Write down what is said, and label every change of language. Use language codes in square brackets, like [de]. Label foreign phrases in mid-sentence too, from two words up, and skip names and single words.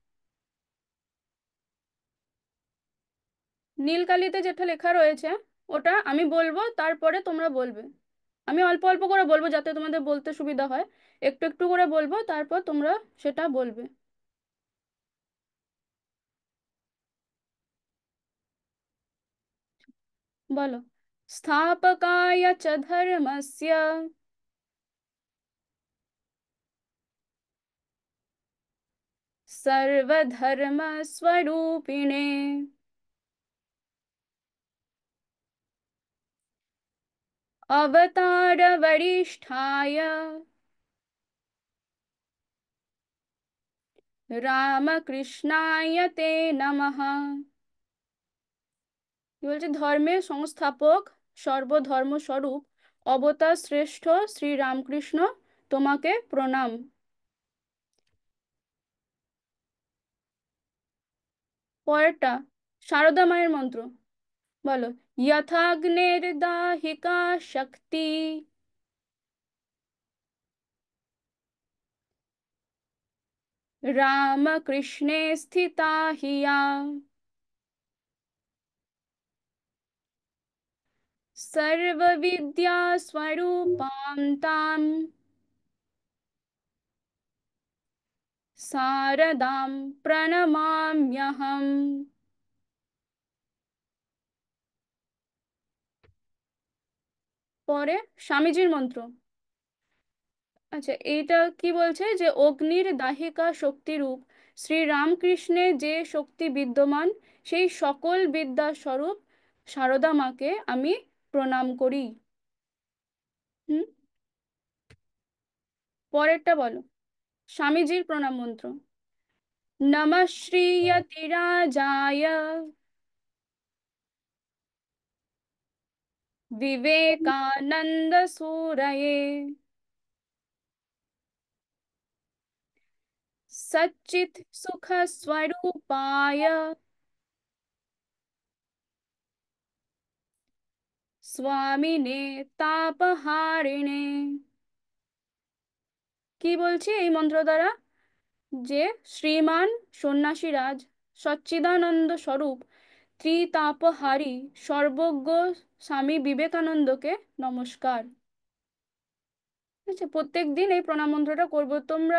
[bn] নীলকালিতে যেটা লেখা রয়েছে ওটা আমি বলবো, তারপরে তোমরা বলবে। আমি অল্প অল্প করে বলবো যাতে তোমাদের বলতে সুবিধা হয়। একটু একটু করে বলবো, তারপর তোমরা সেটা বলবে। বলো। [sa] স্থাপকায় চ ধর্মস্য सर्वधर्मस्वरूपिणे अवतारवरिष्ठाय রামকৃষ্ণায় তে নমঃ। [bn] কি বলছে? ধর্মের সংস্থাপক, সর্বধর্ম স্বরূপ, অবতার শ্রেষ্ঠ শ্রী রামকৃষ্ণ, তোমাকে প্রণাম। পরেরটা সারদা মায়ের মন্ত্র। [sa] বলো। যথাগ্নের দাহিকা শক্তি রামকৃষ্ণে স্থিতা হিয়া सर्वविद्या स्वरूपां तां शारदां प्रणमाम्यहम्। [bn] পরে স্বামীজির মন্ত্র। আচ্ছা, এইটা কি বলছে যে অগ্নির দাহিকা শক্তিরূপ শ্রী রামকৃষ্ণে যে শক্তি বিদ্যমান, সেই সকল বিদ্যার স্বরূপ সারদা মাকে আমি প্রণাম করি। হুম। পরেরটা বলো। স্বামীজির প্রণাম মন্ত্র। [sa] নমঃ শ্রীয়তিরাজায় विवेकानंद सूरये सच्चित् सुख स्वरूपाय स्वामिने तापहारिणे। [bn] কি বলছি এই মন্ত্র দ্বারা? যে শ্রীমান সন্ন্যাসীরাজ সচ্চিদানন্দ স্বরূপ ত্রিতাপহারী সর্বজ্ঞ স্বামী বিবেকানন্দকে নমস্কার। আচ্ছা, প্রত্যেক দিন এই প্রণাম মন্ত্রটা করবো তোমরা।